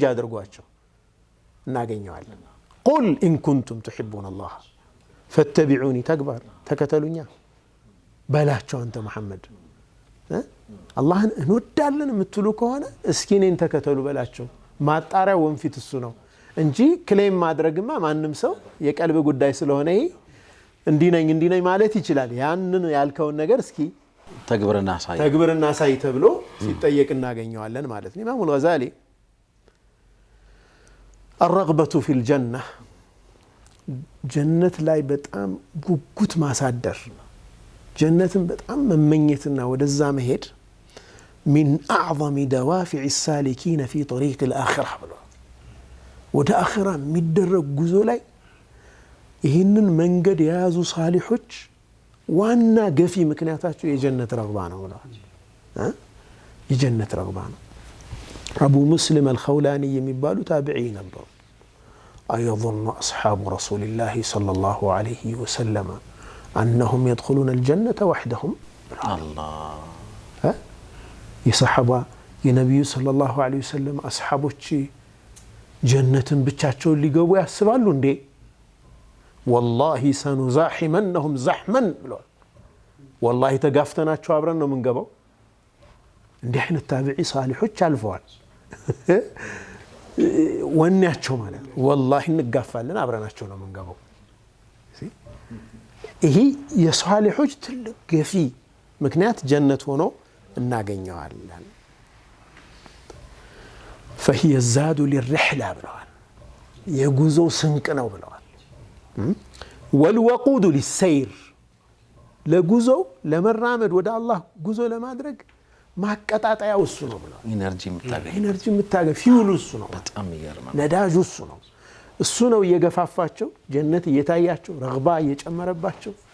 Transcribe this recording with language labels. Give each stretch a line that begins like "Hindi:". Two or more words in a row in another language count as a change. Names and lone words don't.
Amharic: አድርጓቸው እናገኘዋለን።
Arabic: قل إن كنتم تحبون الله فاتبعوني፣
Amharic: ተግባር ተከተሉኛ በላቸው አንተ መሐመድ። አላህን እንወዳለን የምትሉ ከሆነ እስኪ እኔን ተከተሉ በላቸው። ማጣሪያው ወንፊት እሱ ነው እንጂ ክሌም ማድረግማ ማንም ሰው የቀልብ ጉዳይ ስለሆነ ይሄ እንዲህ ነኝ ማለት ይችላል። ያንን ያልከውን ነገር እስኪ ተግብርና ሳይ ተብሎ ሲጠየቅ እናገኘዋለን ማለት ነው። ኢማሙ አልገዛሊ
Arabic: الرغبة في الجنة
Amharic: ጀነት ላይ በጣም ጉጉት ማሳደር፣ ጀነትን በጣም መመኘትና ወደዛ መሄድ من
Arabic: أعظم دوافع السالكين في طريق الآخرة
Amharic: ብለው ወደ አኺራ የሚደረግ ጉዞ ላይ ይህንን መንገድ የያዙ ሳሊሖች ዋና ገፊ ምክንያታቸው የጀነት ረግባ ነው ብለዋል። የጀነት ረግባ ነው። አቡ ሙስሊም አልኸውላኒ የሚባሉ ታቢዒ ነበሩ።
Arabic: أيظن أصحاب رسول الله صلى الله عليه وسلم أنهم يدخلون الجنة وحدهم؟
Amharic: الله የሰሐባ የነቢዩ ሰለላሁ ዐለይሂ ወሰለም አስሐቦች ጀነትን ብቻቸውን ሊገቡ ያስባሉ እንዴ?
Arabic: والله سنزاحمنهم زحما
Amharic: ብለዋል። ወላሂ ተጋፍተናቸው አብረን ነው የምንገባው። እንዲህ አይነት ታቢዒ ሳሊሖች አልፈዋል። ወኔያቸው ማለት ነው። ወላሂ እንጋፋለን አብረናቸው ነው የምንገባው። ይሄ የሳሊሖች ትልቅ ገፊ ምክንያት ጀነት ሆኖ እናገኘዋለን።
Arabic: فهي الزاد للرحلة
Amharic: ብለዋል። የጉዞ ስንቅ ነው ብለዋል።
Arabic: والوقود للسير
Amharic: ለጉዞው ለመራመድ ወደ አላህ ጉዞ ለማድረግ ማቀጣጣያው እሱ ነው ብለዋል። ኢነርጂ የምታገኝ ፊውሉ እሱ ነው። በጣም ይገርማል። ነዳጁ እሱ ነው። እሱ ነው እየገፋፋቸው ጀነት እየታያቸው ረግባ እየጨመረባቸው